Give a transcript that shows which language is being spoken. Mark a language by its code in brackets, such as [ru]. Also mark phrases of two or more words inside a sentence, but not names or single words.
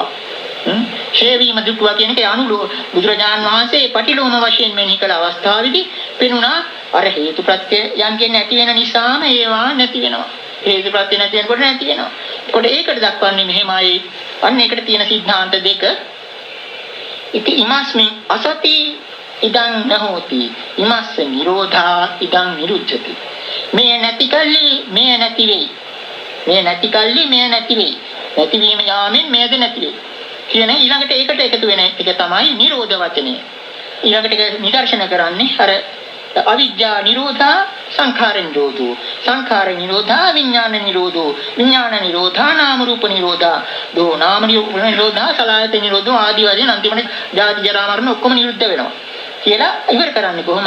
[si] ඡේවීම දුටුවා කියන එක අනුලෝ බුදුරජාන් වහන්සේ පටිලෝම වශයෙන් මෙනෙහි කළ අවස්ථාවේදී පෙනුණා අර හේතු ප්‍රත්‍යයන්ගෙන් නැති වෙන නිසාම ඒවා නැති වෙනවා. හේතු ප්‍රත්‍ය නැති වෙනකොට නැති වෙනවා. ඒකට ඒකට දක්වන්නේ මෙහෙමයි. අන්න ඒකට තියෙන સિદ્ધාන්ත දෙක. [pi] ඉති ඉමස්මින් අසති ඉදං නහෝති. ඉමස්ස නිරෝධා ඉදං නිරුච්ඡති. [si] මේ නැති කල්ලි මේ නැති වෙයි. මේ නැති කල්ලි මේ නැති වෙයි. නැතිවීම යාමෙන් මේද නැති වෙයි. කියන ඊළඟට ඒකට එකතු වෙන එක තමයි නිරෝධ වචනය. ඊළඟට ඒක නිදර්ශන කරන්නේ අර [pi] අවිජ්ජා නිරෝධා සංඛාර නිරෝධෝ සංඛාර නිරෝධා විඥාන නිරෝධෝ විඥාන නිරෝධා නාම රූප නිරෝධා දෝ නාම රූප නිරෝධා සලආයතන නිරෝධෝ [si] ආදී වශයෙන් අන්තිමට ජාති ජරා මරණ ඔක්කොම නිරුද්ධ වෙනවා කියලා ඉවර කරන්නේ කොහොමද?